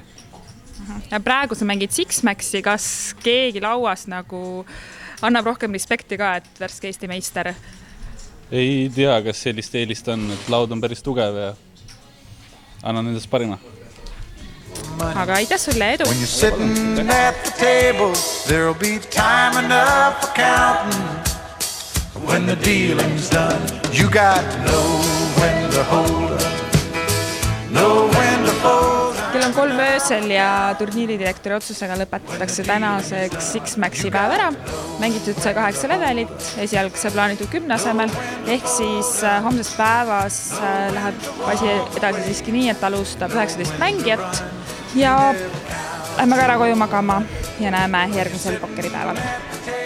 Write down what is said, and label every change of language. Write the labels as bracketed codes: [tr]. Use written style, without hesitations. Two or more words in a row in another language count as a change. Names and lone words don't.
[et] Ja praegu sa mängid 6-maxi, kas keegi lauas nagu annab rohkem respekti ka, et värske Eesti meister? Ei tea, kas sellist eelist on, et laud on päris tugev ja annan endast parima. Aga aitäh sulle, edu! [en] When you're sitting at the table, there'll be time enough for counting. When the dealing's done, you got to know when to hold up, know when to fold up. [et] Kell on 3 öösel ja turniiridirektori otsusega lõpetatakse tänaseks 6-maxi päev ära. Mängitud sai 8 levelit, esialgse plaanitud 10 asemel, ehk siis homsest päevas läheb asi edasi siiski nii, et alustab 19 mängijat ja lähme ka ära koju magama ja näeme järgmisel pokkeripäeval.